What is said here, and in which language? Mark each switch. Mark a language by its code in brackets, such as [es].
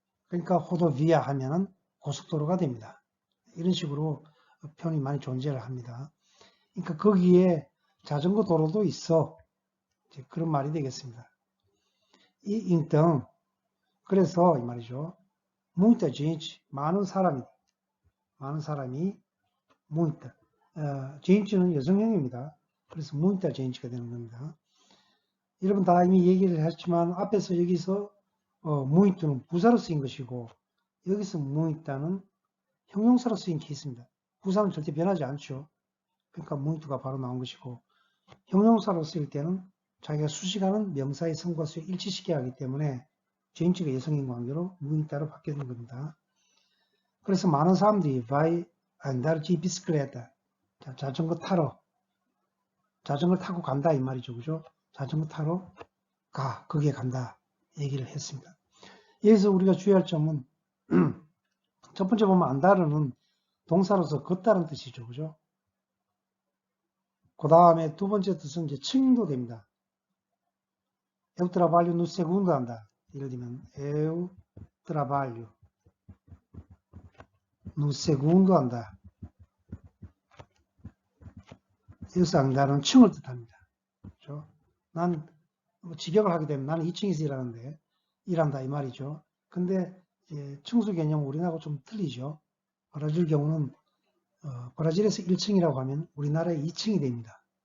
[ko] 그러니까 호도비아 하면은 고속도로가 됩니다. 이런 식으로 표현이 많이 존재를 합니다. 그러니까 거기에 자전거 도로도 있어. 이제 그런 말이 되겠습니다. [pt] então, [ko] 그래서 이 말이죠. [pt] muita gente, [ko] 많은 사람이, [pt] muita. [ko] gente는 여성형입니다. 그래서 muita gente가 되는 겁니다. 여러분 다 이미 얘기를 했지만 앞에서 여기서 muito는 부사로 쓰인 것이고 여기서 muita는 형용사로 쓰인 케이스입니다. 부사는 절대 변하지 않죠. 그러니까 muito가 바로 나온 것이고 형용사로 쓰일 때는 자기가 수식하는 명사의 성과 수에 일치시켜야 하기 때문에 gente가 여성인 관계로 muita로 바뀌는 겁니다. 그래서 많은 사람들이 [pt] vai andar de bicicleta, [ko] 자전거 타고 간다 이 말이죠. 그죠? 자전거 타러 거기에 간다 얘기를 했습니다. 여기서 우리가 주의할 점은 첫 번째 보면 안다르는 동사로서 걷다는 뜻이죠. 그죠? 그 다음에 두 번째 뜻은 이제 층도 됩니다. [pt] Eu trabalho no segundo andar. [ko] 예를 들면 [pt] Eu trabalho no segundo andar. [ko] 여기서 안다르는 층을 뜻합니다. 그렇죠? 난 직역을 하게 되면 나는 2층에서 일한다 이 말이죠. 근데 층수 개념은 우리나라하고 좀 틀리죠. 브라질 경우는 브라질에서 1층이라고 하면 우리나라의 2층이 됩니다.